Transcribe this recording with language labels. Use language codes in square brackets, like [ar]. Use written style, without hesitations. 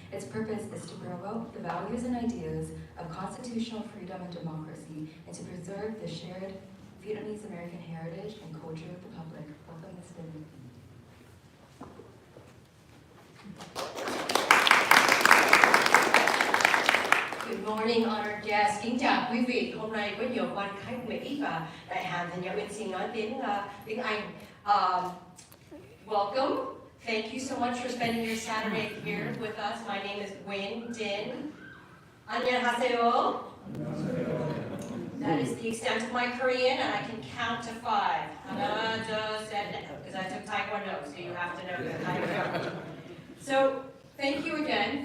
[en] Its purpose is to promote the values and ideas of constitutional freedom and democracy, and to preserve the shared Vietnamese American heritage and culture of the public. Welcome, Ms. Dinh. Good morning, honored guests. [vi] Kính chào quý vị. Hôm nay có nhiều quan khách Mỹ và đại hàn thì nhà Uyên xin nói tiếng Anh. [en] Welcome. Thank you so much for spending your Saturday here with us. My name is Nguyen Dinh. [ko] 안녕하세요. [en] That is the extent of my Korean, and I can count to 5. [ko] 하나, 둘, 셋, 넷. [en] Because I took Taekwondo, so you have to know that. So, thank you again.